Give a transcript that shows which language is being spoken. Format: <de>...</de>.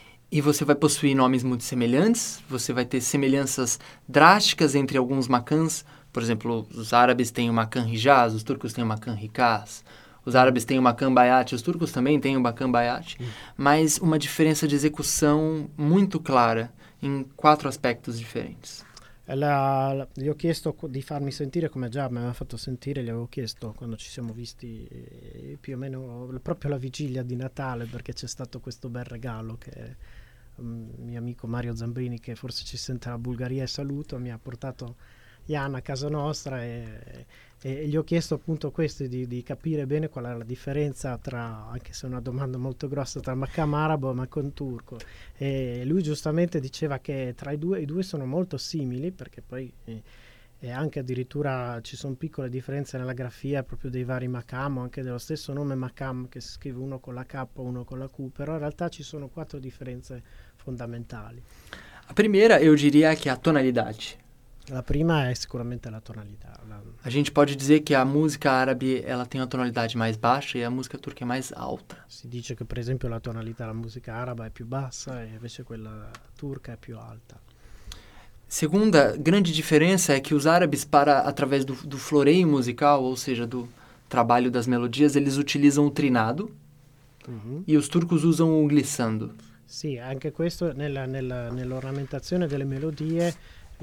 <pt>E você vai possuir nomes muito semelhantes, você vai ter semelhanças drásticas entre alguns maqams. Por exemplo, os árabes têm o maqam Hijaz, os turcos têm o maqam Hikaz, os árabes têm o maqam Bayat, os turcos também têm o maqam Bayat. Mas uma diferença de execução muito clara em quatro aspectos diferentes.</pt> <it>Gli ho chiesto di farmi sentire, come già mi aveva fatto sentire, gli avevo chiesto quando ci siamo visti più o meno proprio la vigilia di Natale, perché c'è stato questo bel regalo che mio amico Mario Zambrini, che forse ci sente la Bulgaria e saluto, mi ha portato Jan a casa nostra, e gli ho chiesto appunto questo, di capire bene qual è la differenza tra, anche se è una domanda molto grossa, tra maqam arabo e maqam turco. E lui giustamente diceva che tra i due sono molto simili, perché poi anche addirittura ci sono piccole differenze nella grafia proprio dei vari maqam, o anche dello stesso nome maqam, che si scrive uno con la K, uno con la Q, però in realtà ci sono quattro differenze fondamentali. La prima, io diria, che è la tonalità. La prima è sicuramente la tonalità.</it> <pt>A gente pode dizer que a música árabe ela tem uma tonalidade mais baixa e a música turca é mais alta.</pt> <it>Si dice che, per esempio, la tonalità della musica araba è più bassa e invece quella turca è più alta.</it> <pt>Segunda grande diferença é que os árabes, através do floreio musical, ou seja, do trabalho das melodias, eles utilizam o trinado e os turcos usam o glissando.</pt> <it>Sì, anche questo nell'ornamentazione delle melodie.</it>